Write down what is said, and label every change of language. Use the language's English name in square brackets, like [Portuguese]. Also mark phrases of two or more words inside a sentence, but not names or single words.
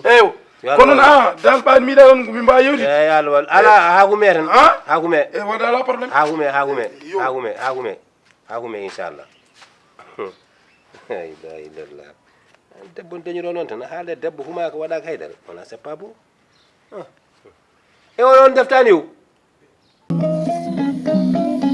[Fula] eyyo kono noon dal ɓaani miɗa on ko min mbawi yewdi eyyi yo Allah wallu ala ha hume tan ha hume e wonde ala probléme ha hume inchallah [Arabic] la ilaha illallah [Fula] debbo dañiro noon tan haalde debbo humaka waɗaka haydara wona [French] c'est pas beau [Fula] e onon deftani o